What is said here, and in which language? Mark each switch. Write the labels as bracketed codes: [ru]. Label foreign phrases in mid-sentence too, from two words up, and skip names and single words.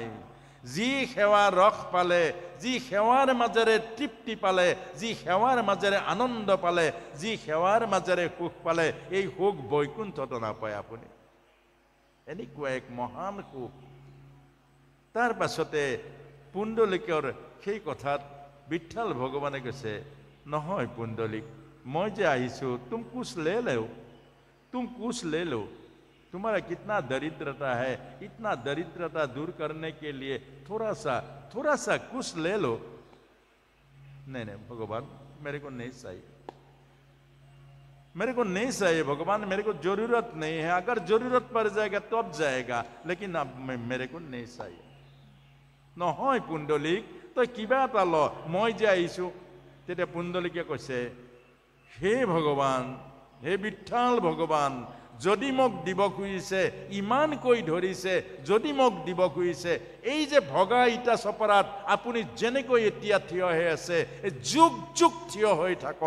[as] যি সেৱা ৰস পালে, যি সেৱাৰ মাজেৰে তৃপ্তি পালে, যি সেৱাৰ মাজেৰে আনন্দ পালে, যি সেৱাৰ মাজেৰে সুখ পালে, এই সুখ বৈকুণ্ঠতো নাপায় আপুনি। এনেকুৱা এক মহান সুখ। তাৰ পাছতে পুণ্ডলিকৰ সেই কথাত বিঠাল ভগৱানে কৈছে, নহয় পুণ্ডলিক, মই যে আহিছোঁ, [hi] तुम कुछ ले लो, तुम्हारा कितना दरिद्रता है, इतना दरिद्रता दूर करने के लिए थोड़ा सा कुछ ले लो। नहीं भगवान, मेरे को नहीं चाहिए भगवान, मेरे को जरूरत नहीं है। अगर जरूरत पड़ जाएगा तब जाएगा, लेकिन अब मेरे को नहीं चाहिए। [as] নহয় পুণ্ডলিক, তই কিবা এটা ল, মই যে আহিছোঁ। তেতিয়া পুণ্ডলিকে কৈছে, হে ভগৱান, হে বিঠাল ভগৱান, যদি মোক দিব খুজিছে, ইমানকৈ ধৰিছে, যদি মোক দিব খুজিছে, এই যে ভগা ইটা চপৰাত আপুনি যেনেকৈ এতিয়া থিয় হৈ আছে, যুগ যুগ থিয় হৈ থাকক।